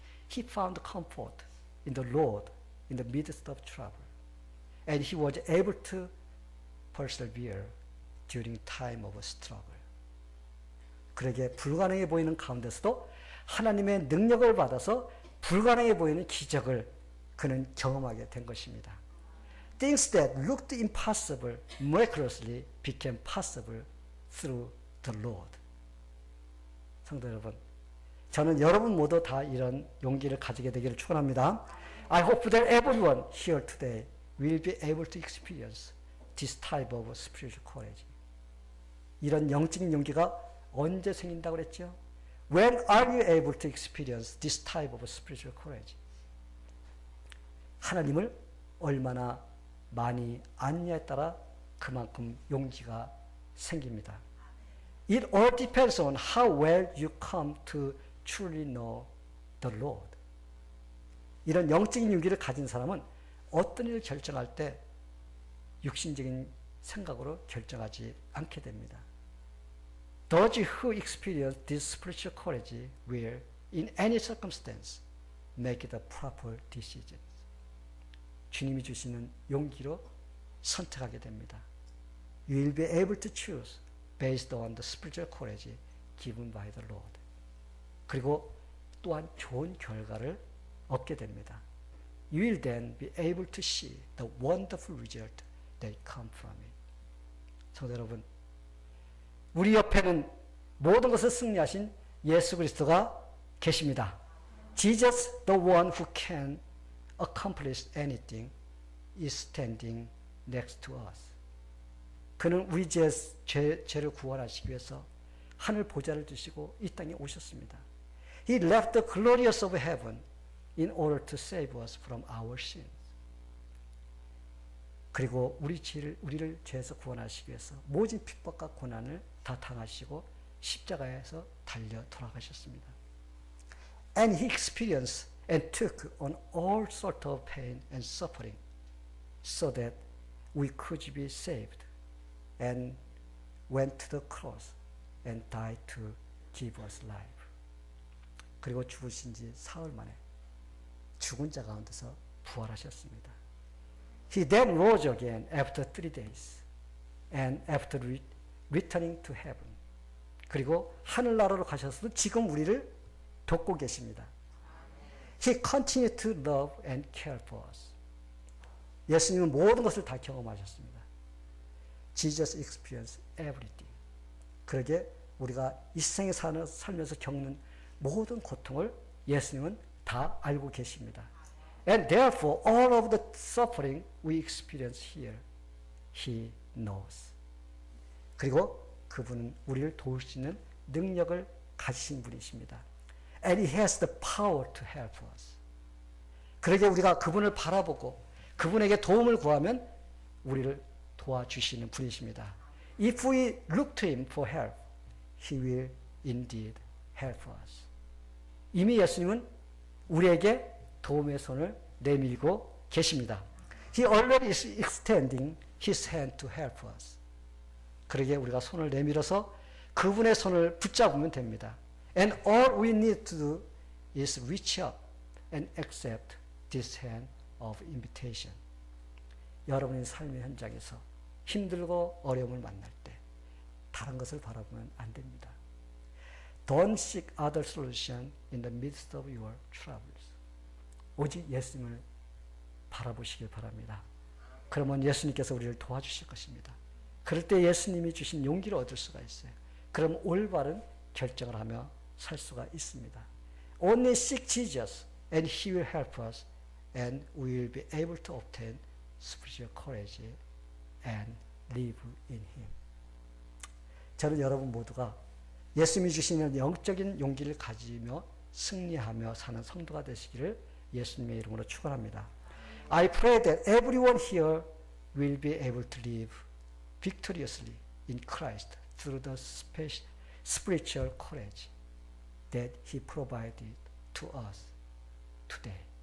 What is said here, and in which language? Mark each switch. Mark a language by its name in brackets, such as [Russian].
[English] He found comfort in the Lord in the midst of trouble, and he was able to persevere during time of struggle. [Korean] 그에게 불가능해 보이는 가운데서도 하나님의 능력을 받아서 불가능해 보이는 기적을 그는 경험하게 된 것입니다. [English] Things that looked impossible miraculously became possible through the Lord. [Korean] 성도 여러분, 저는 여러분 모두 다 이런 용기를 가지게 되기를 축원합니다. [English] I hope that everyone here today will be able to experience this type of spiritual courage. [Korean] 이런 영적인 용기가 언제 생긴다고 그랬죠? [English] When are you able to experience this type of spiritual courage? [Korean] 하나님을 얼마나 많이 아느냐에 따라 그만큼 용기가 생깁니다. [English] It all depends on how well you come to truly know the Lord. [Korean] 이런 영적인 용기를 가진 사람은 어떤 일을 결정할 때 육신적인 생각으로 결정하지 않게 됩니다. [English] Those who experience this spiritual courage will, in any circumstance, make the proper decisions. [Korean] 주님이 주시는 용기로 선택하게 됩니다. [English] You will be able to choose based on the spiritual courage given by the Lord. [Korean] 그리고 또한 좋은 결과를 얻게 됩니다. [English] You will then be able to see the wonderful result that come from it. [Korean] 성도 여러분, 우리 옆에는 모든 것을 승리하신 예수 그리스도가 계십니다. [English] Jesus, the one who can accomplish anything, is standing next to us. [Korean] 그는 우리 죄를 구원하시기 위해서 하늘 보좌를 두시고 이 땅에 오셨습니다. [English] He left the glorious of heaven in order to save us from our sins. [Korean] 그리고 우리를 죄에서 구원하시기 위해서 모진 핍박과 고난을 다 당하시고 십자가에서 달려 돌아가셨습니다. [English] And he experienced and took on all sort of pain and suffering so that we could be saved and went to the cross and died to give us life. [Korean] 그리고 죽으신 지 사흘 만에 죽은 자 가운데서 부활하셨습니다. [English] He then rose again after 3 days and after returning to heaven. [Korean] 그리고 하늘나라로 가셔서 지금 우리를 돕고 계십니다. [English] He continued to love and care for us. [Korean] 예수님은 모든 것을 다 경험하셨습니다. [English] Jesus experienced everything. [Korean] 그러게 우리가 이 세상에 살면서 겪는 모든 고통을 예수님은 다 알고 계십니다. [English] And therefore all of the suffering we experience here, He knows. [Korean] 그리고 그분은 우리를 도울 수 있는 능력을 가지신 분이십니다. [English] And He has the power to help us. [Korean] 그러게 우리가 그분을 바라보고 그분에게 도움을 구하면 우리를 도와주시는 분이십니다. [English] If we look to Him for help, He will indeed help us. [Korean] 이미 예수님은 우리에게 도움의 손을 내밀고 계십니다. [English] He already is extending His hand to help us. [Korean] 그러게 우리가 손을 내밀어서 그분의 손을 붙잡으면 됩니다. [English] And all we need to do is reach up and accept this hand of invitation. [Korean] 여러분의 삶의 현장에서 힘들고 어려움을 만날 때 다른 것을 바라보면 안 됩니다. [English] Don't seek other solution in the midst of your troubles. [Korean] 오직 예수님을 바라보시길 바랍니다. 그러면 예수님께서 우리를 도와주실 것입니다. 그럴 때 예수님이 주신 용기를 얻을 수가 있어요. 그럼 올바른 결정을 하며 살 수가 있습니다. [English] Only seek Jesus and He will help us and we will be able to obtain spiritual courage and live in Him. [Korean] 저는 여러분 모두가 예수님이 주시는 영적인 용기를 가지며 승리하며 사는 성도가 되시기를 예수님의 이름으로 축원합니다. [English] I pray that everyone here will be able to live victoriously in Christ through the spiritual courage that He provided to us today.